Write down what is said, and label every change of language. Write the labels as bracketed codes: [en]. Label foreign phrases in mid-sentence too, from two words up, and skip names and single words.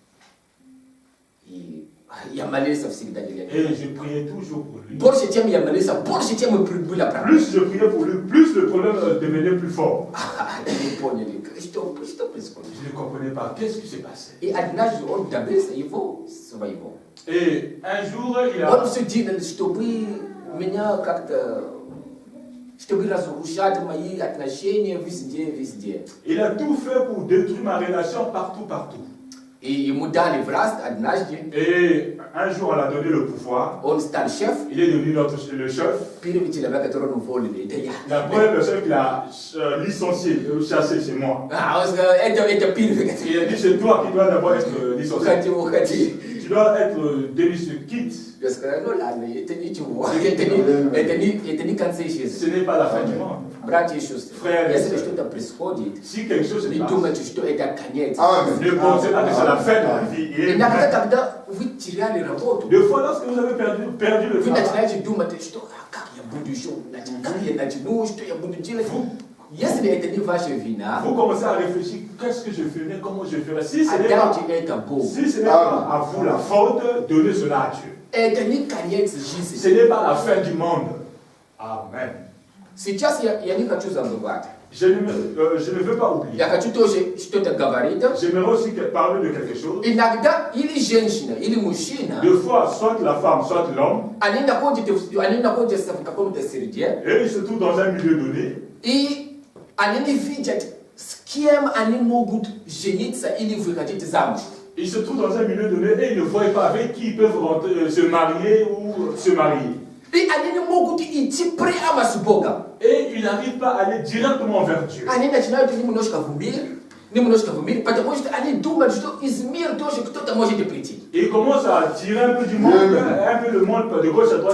[ru] И я молился всегда для него. [fr] Et je priais toujours pour lui. [ru] Больше, чем я молился, больше, чем была правда. [fr] Plus je priais pour lui, plus le problème devenait plus fort. [ru] Они поняли, что происходит. [fr] Je ne comprenais pas qu'est-ce qui s'est passé. [ru] И однажды он добился его своего. [fr] Et un jour, [ru] Он все делал, чтобы меня как-то, чтобы разрушать мои отношения везде. [fr] il a tout fait pour détruire ma relation partout. [ru] И ему дали власть однажды. [fr] Et un jour, on a donné le pouvoir. [ru] Он стал шеф. [fr] Il est devenu le chef. [ru] Первый человек, которого уволили, это я. [fr] La première personne qui l'a licencié, chassé, c'est moi. [ru] Он сказал, это первый. [fr] Il a dit, c'est toi qui dois d'abord être licencié. [ru] Уходи. [fr] Tu dois être délicencié, quitte. [ru] Я сказал, ну ладно, это ничего. Это не конец жизни. [fr] Ce n'est pas la fin du monde. [ru] Братья и сестры, если что-то происходит, [fr] Si quelque chose se [ru] не [fr] passe, [ru] думайте, что это конец. [fr] ne pensez pas que c'est la fin de la vie. Et [ru] Иногда, когда вы теряли работу, [fr] deux fois, lorsque vous avez perdu le [ru] вы [fr] travail, [ru] начинаете думать, что как я буду еще, как я начну, что я буду делать. Если это не ваша вина, [fr] vous commencez à réfléchir, qu'est-ce que je ferai, comment je ferai. Si ce n'est [ru] отдайте это Богу. [fr] pas à vous la faute, donnez cela à Dieu. [ru] Это не конец [fr] Ce [ru] жизни. [fr] n'est pas la fin du monde. Amen. [ru] Сейчас я не хочу забывать. [fr] Je ne veux pas oublier. [ru] Я хочу тоже что-то говорить. [fr] J'aimerais aussi parler de quelque chose. [ru] Иногда или женщина, или мужчина, [fr] Deux fois, soit la femme, soit l'homme, [ru] они находятся в каком-то среде, [fr] et ils se trouvent dans un milieu donné, [ru] и они не видят, с кем они могут жениться или выходить замуж. [fr] ils se trouvent dans un milieu donné et ils ne voient pas avec qui ils peuvent se marier ou se marier. Et ils n'arrivent pas à aller directement vers Dieu. Et ils commencent à tirer un peu du monde, un peu le monde de gauche à droite.